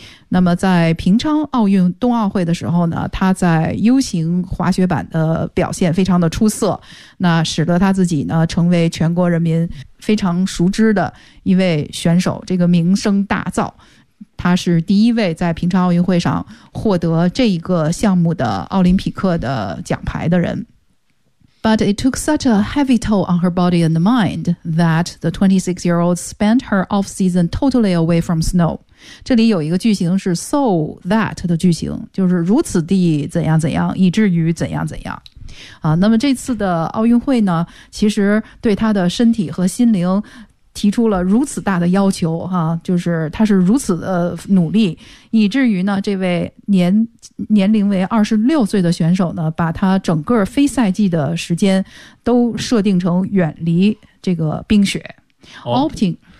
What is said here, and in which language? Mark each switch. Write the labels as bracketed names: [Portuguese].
[Chinese] 那么在平昌奥运冬奥会的时候呢，他在 U 型滑雪板的表现非常的出色，那使得他自己呢成为全国人民非常熟知的一位选手，这个名声大噪。他是第一位在平昌奥运会上获得这一个项目的奥林匹克的奖牌的人。 [English] But it took such a heavy toll on her body and mind that the 26-year-old spent her off-season totally away from snow. [Chinese] 这里有一个句型是 so that 的句型，就是如此地怎样怎样，以至于怎样怎样。那么这次的奥运会呢，其实对她的身体和心灵提出了如此大的要求哈、就是他是如此的努力，以至于呢，这位年龄为26岁的选手呢，把他整个非赛季的时间都设定成远离这个冰雪、opting